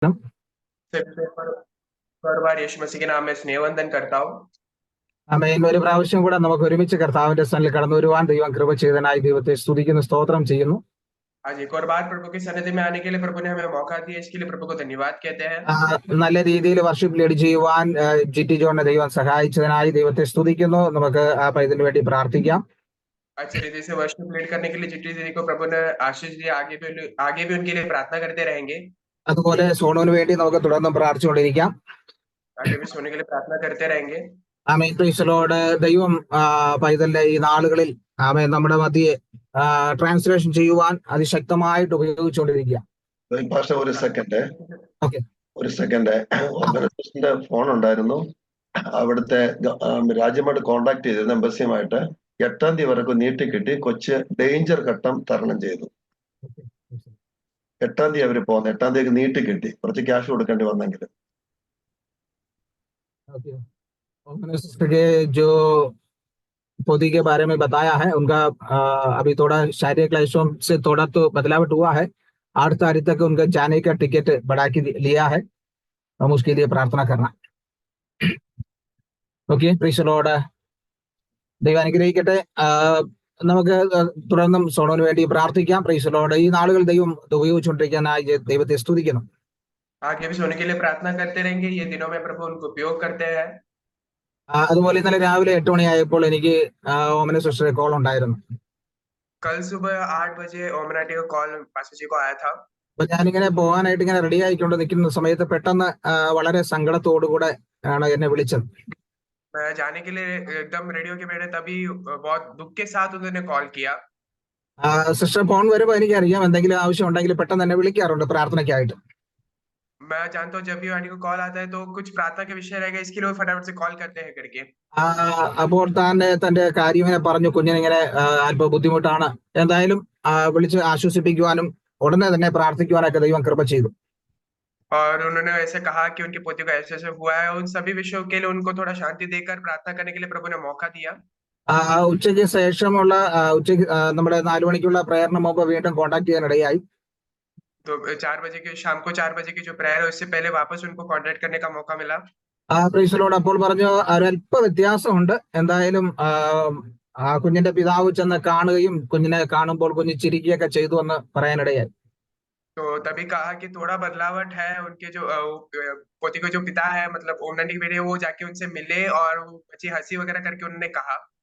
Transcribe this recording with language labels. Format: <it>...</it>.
<hi>बार यीशु मसीह के नाम में स्नेहवंदन करता हूँ।</hi> <ml>ആമേൻ. ഒരു പ്രാവശ്യം കൂടെ നമുക്ക് ഒരുമിച്ച് കർത്താവിന്റെ സന്നിധിയിൽ കടന്നു വരുവാൻ ദൈവം കൃപ ചെയ്തതിനായി ദൈവത്തെ സ്തുതിക്കുന്നു, സ്തോത്രം ചെയ്യുന്നു.</ml> <hi>आज एक और बार प्रभु की सन्निधि में आने के लिए प्रभु ने हमें मौका दिया, इसके लिए प्रभु को धन्यवाद कहते हैं।</hi> <ml>നല്ല രീതിയിൽ വർഷിപ്പ് ലീഡ് ചെയ്യുവാൻ ജിറ്റി ജോണിനെ ദൈവം സഹായിച്ചതിനായി ദൈവത്തെ സ്തുതിക്കുന്നു. നമുക്ക് ആ പൈതലിന് വേണ്ടി പ്രാർത്ഥിക്കാം.</ml> <hi>अच्छी रीति से वर्शिप लीड करने के लिए जिट्टी दीदी को प्रभु ने आशीष दिया, आगे भी उनके लिए प्रार्थना करते रहेंगे।</hi> <ml>അതുപോലെ സോണുവിന് വേണ്ടി നമുക്ക് തുടർന്നും പ്രാർത്ഥിച്ചുകൊണ്ടിരിക്കാം.</ml> <hi>आगे भी सोने के लिए प्रार्थना करते रहेंगे।</hi> <en>Amen. Praise the lord.</en> <ml>ദൈവം പൈതലിന്റെ ഈ നാളുകളിൽ ആമേൻ നമ്മുടെ മധ്യയെ ട്രാൻസ്ലേഷൻ ചെയ്യുവാൻ അതിശക്തമായിട്ട് ഉപയോഗിച്ചുകൊണ്ടിരിക്കുക. ഒരു സെക്കൻഡ് ഓക്കെ, ഒരു സെക്കൻഡ്. ഓർഗനൈസേഷന്റെ ഫോൺ ഉണ്ടായിരുന്നു, അവിടുത്തെ രാജ്യമായിട്ട് കോണ്ടാക്ട് ചെയ്തിരുന്നു എംബസിയുമായിട്ട്. 8-ാം തീയതി വരെ നീട്ടിക്കിട്ടി. കൊച്ച് ഡേഞ്ചർ ഘട്ടം തരണം ചെയ്തു. 8-ാം തീയതി അവര് പോകുന്നു. 8-ാം തീയതി നീട്ടിക്കിട്ടി. കുറച്ച് ക്യാഷ് കൊടുക്കേണ്ടി വന്നെങ്കിലും.</ml> <hi>के जो पोती के बारे में बताया है, उनका अभी थोड़ा शारीरिक क्लेशों से थोड़ा तो बदलावट हुआ है. 8 तारीख तक उनका जाने का टिकट बढ़ा के लिया है. हम उसके लिए प्रार्थना करना.</hi> <ml>Okay,</ml> <en>Praise the lord.</en> <ml>ദൈവം അനുഗ്രഹിക്കട്ടെ. നമുക്ക് തുടർന്നും സോണോന് വേണ്ടി പ്രാർത്ഥിക്കാം.</ml> <en>Praise the lord.</en> <ml>ഈ നാളുകൾ ദൈവം ഉപയോഗിച്ചുകൊണ്ടിരിക്കാനായി ദൈവത്തെ സ്തുതിക്കുന്നു.</ml> <hi>आगे भी सोने के लिए प्रार्थना करते रहेंगे, ये दिनों में प्रभु उनको उपयोग करते हैं।</hi> <ml>അതുപോലെ ഇന്നലെ രാവിലെ 8 മണിയായപ്പോൾ എനിക്ക് ഓമന സിസ്റ്ററെ കോൾ ഉണ്ടായിരുന്നു.</ml> <hi>कल सुबह 8 बजे ओमनाटी का कॉल पास्टर जी को आया था.</hi> <ml>അപ്പൊ ഞാനിങ്ങനെ പോകാനായിട്ട് ഇങ്ങനെ റെഡി ആയിക്കൊണ്ട് നിൽക്കുന്ന സമയത്ത് പെട്ടെന്ന് വളരെ സങ്കടത്തോടുകൂടെ ആണ് എന്നെ വിളിച്ചത്.</ml> <hi>मैं जाने के लिए एकदम रेडी होके बैठे, तभी बहुत दुख के साथ उन्होंने कॉल किया.</hi> <ml>സിസ്റ്റർ ഫോൺ വരുമ്പോൾ എനിക്കറിയാം എന്തെങ്കിലും ആവശ്യം ഉണ്ടെങ്കിൽ പെട്ടെന്ന് എന്നെ വിളിക്കാറുണ്ട് പ്രാർത്ഥനയ്ക്കായിട്ട്.</ml> <hi>मैं जानता हूँ जब भी आंटी को कॉल आता है तो कुछ प्रार्थना के विषय रहेगा, इसके लिए वो फटाफट से कॉल करते हैं करके.</hi> <ml>അപ്പോൾ തന്റെ കാര്യം ഇങ്ങനെ പറഞ്ഞു, കുഞ്ഞിനിങ്ങനെ അല്പം ബുദ്ധിമുട്ടാണ്. എന്തായാലും വിളിച്ച് ആശ്വസിപ്പിക്കുവാനും ഉടനെ തന്നെ പ്രാർത്ഥിക്കുവാനൊക്കെ ദൈവം കൃപ ചെയ്തു.</ml> <hi>और उन्होंने ऐसे कहा कि उनकी पोती को ऐसे हुआ है, उन सभी विषयों के लिए उनको थोड़ा शांति देकर प्रार्थना करने के लिए प्रभु ने मौका दिया.</hi> <ml>ഉച്ചയ്ക്ക് ശേഷമുള്ള ഉച്ചയ്ക്ക് നമ്മുടെ 4 മണിക്കുള്ള പ്രയറിന് മുമ്പ് വീണ്ടും കോൺടാക്ട് ചെയ്യാനിടയായി.</ml> <hi>तो 4 बजे के शाम को 4 बजे की जो प्रेयर है उससे पहले वापस उनको कांटेक्ट करने का मौका मिला.</hi> <en>Praise the lord.</en> <ml>അപ്പോൾ പറഞ്ഞു ഒരല്പ വ്യത്യാസമുണ്ട്. എന്തായാലും ആ കുഞ്ഞിന്റെ പിതാവ് ചെന്ന് കാണുകയും കുഞ്ഞിനെ കാണുമ്പോൾ കുഞ്ഞ് ചിരിക്കുകയൊക്കെ ചെയ്തു എന്ന് പറയാനിടയായി.</ml> <hi>तो तभी कहा कि थोड़ा बदलावट है, उनके जो पोती को जो पिता है मतलब ओमनटी के बेटे, वो जाके उनसे मिले और बच्ची हंसी वगैरह करके उन्होंने कहा.</hi>